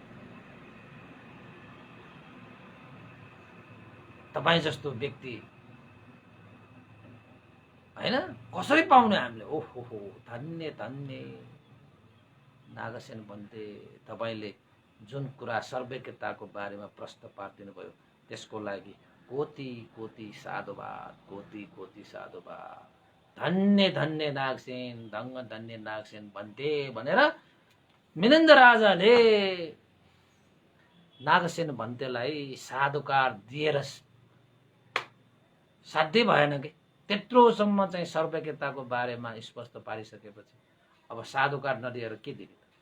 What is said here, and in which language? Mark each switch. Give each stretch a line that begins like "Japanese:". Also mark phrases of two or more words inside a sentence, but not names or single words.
Nepali: तपाई जस्तो व्यक्ति हैन कसरी पाउने हामीले? ओहो धन्य धन्य नागसेन पन्ते, तपाईले जुन कुरा सर्वज्ञताको बारेमा प्रश्न पार्दिनु भयो त्यसको लागि कोटि कोटि साधुवाद, कोटि कोटि साधुवाद। धन्य धन्य नागसेन, धन्य नागसेन पन्ते भनेर मिलिन्द राजाले नागसेन भन्तेलाई साधुकार दिएर साध्य भएन कि त्यत्रोसम्म चाहिँ सर्वज्ञताको बारेमा स्पष्ट पारिसकेपछि अब साधुकार नदिएर के दिने?